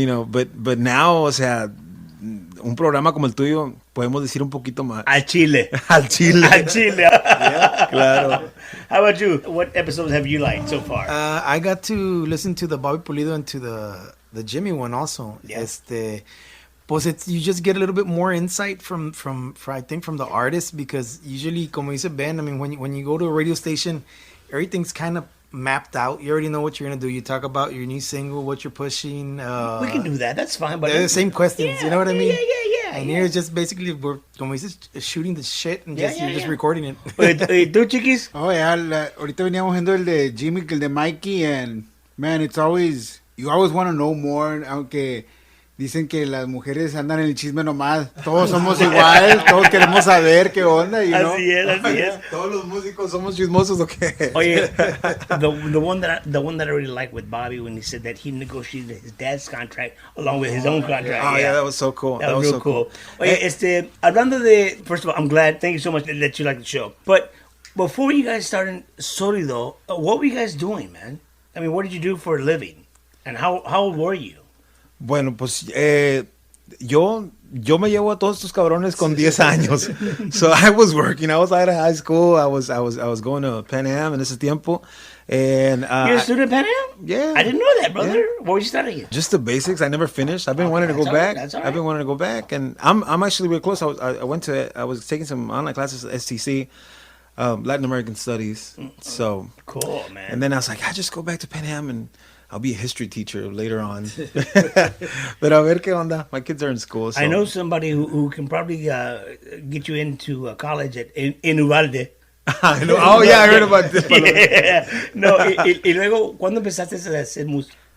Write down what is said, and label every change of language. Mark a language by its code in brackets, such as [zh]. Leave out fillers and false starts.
[en] But now, [es] o sea, un programa como el tuyo, podemos decir un poquito más. Al chile. Al chile. [en] Yeah, [es] claro. [en] How about you? What episodes have you liked so far? I got to listen to the Bobby Pulido and to the Jimmy one also. Yeah. [es] Pues [en] you just get a little bit more insight from I think from the artist, because usually, [es] como dice Ben, [en] I mean, when you go to a radio station, everything's kind of mapped out. You already know what you're gonna do. You talk about your new single, what you're pushing. We can do that. That's fine. But they're the same questions. Yeah, you know what I mean? Yeah. And here it's just basically we're [es] como dices, [en] shooting the shit and you're just recording it. [es] ¿Tú, Chiquis? [en] Oh, yeah. [es] Ahorita veníamos viendo el de Jimmy, el de Mikey, [en] and man, you always want to know more, [es] aunque dicen que las mujeres andan en el chisme nomás. Todos somos igual, todos queremos saber qué onda, [en] you know? [es] Así es. Todos los músicos somos chismosos, ¿o qué? Oye, [en] the one that I really liked with Bobby, when he said that he negotiated his dad's contract along with his own contract. Oh, yeah, that was so cool. That was real so cool. [es] Oye, hablando de, [en] first of all, I'm glad, thank you so much that you like the show. But before you guys started Solido, what were you guys doing, man? I mean, what did you do for a living? And how old were you? [es] Bueno, pues yo me llevo a todos estos cabrones con 10 años. [en] So I was working. I was out of high school. I was going to Pan Am [es] en ese tiempo. [en] And you're a student at Pan Am? Yeah. I didn't know that, brother. Yeah. What were you studying? Just the basics. I never finished. I've been wanting to go back. That's all right. I've been wanting to go back, and I'm actually real close. I was taking some online classes at STC, Latin American Studies. So cool, man. And then I was like, I just go back to Pan Am and I'll be a history teacher later on. But [es] a ver qué onda. [en] My kids are in school. So. I know somebody who can probably get you into college in Uvalde. I know. Oh, yeah, I heard about this. Yeah. [es] No, y luego, ¿cuándo empezaste a hacer música?